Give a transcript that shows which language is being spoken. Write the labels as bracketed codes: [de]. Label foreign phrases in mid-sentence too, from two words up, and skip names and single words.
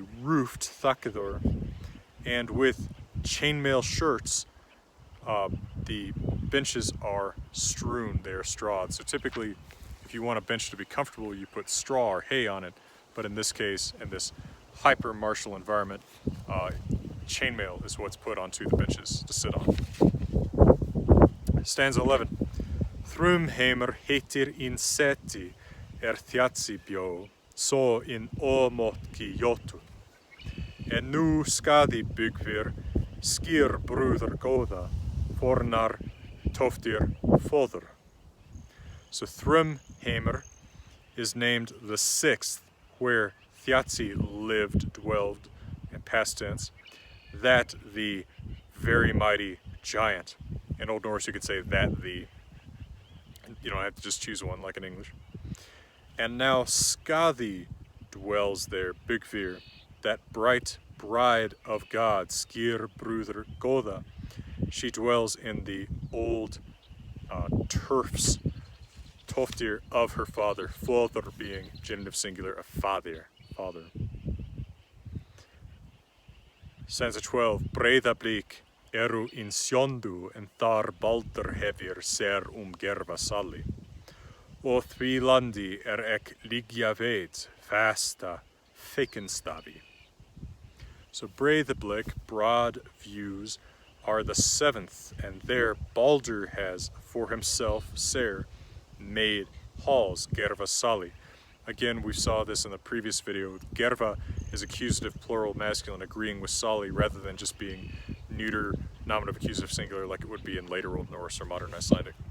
[en] roofed, thakidor, and with chainmail shirts, the benches are strewn, they are strawed. So typically, if you want a bench to be comfortable, you put straw or hay on it, but in this case, in this hyper-martial environment, chainmail is what's put onto the benches to sit on. Stanza 11. [non] Thrumheimur heitir in seti þjatsi bjó, så in ómotki jotu. En nú skadi byggvir, skýr brúður góða, fornar toftir fóður. [en] So Thrumheimur is named the 6th, where Thjatsi lived, dwelled, in past tense, that the very mighty giant. In Old Norse you could say that the. You don't have to just choose one like in English. And now Skadi dwells there, Byggvir, that bright bride of God, [non] Skir Brúður Góða. [en] She dwells in the old turfs, Toftir, of her father, Fóður being genitive singular of fadir, father. Stanza 12. [non] Breiðablík eru in sjóndu en þar baldur hefir ser gerva sali. Og því landi ek liggja veit fasta fekenstavi. [en] So Breiðablík, broad views, are the 7th, and there Baldur has for himself, Ser, made halls, [non] gerva sali. [en] Again, we saw this in the previous video. Gerva is accusative plural masculine agreeing with sali rather than just being neuter nominative accusative singular like it would be in later Old Norse or modern Icelandic.